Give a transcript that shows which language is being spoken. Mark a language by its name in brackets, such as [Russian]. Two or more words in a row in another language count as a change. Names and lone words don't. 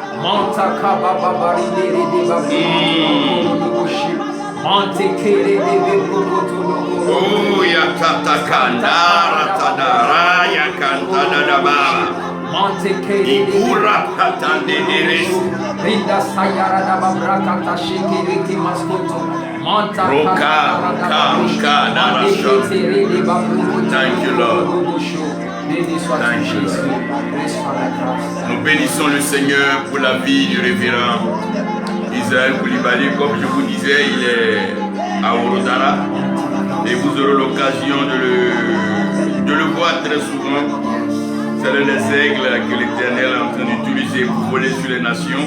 [English] Oh, ya katakandara tadara ya kantadadaba. Ikura katande deresi. Rinda sayara da babrakata shikiriki maskuto. Thank you, Lord. Thank you, Lord. [French] Nous bénissons le Seigneur pour la vie du révérend Israël Koulibaly. Comme je vous disais, il est à Orodara et vous aurez l'occasion de le voir très souvent. C'est l'un des aigles que l'Éternel est en train d'utiliser pour voler sur les nations.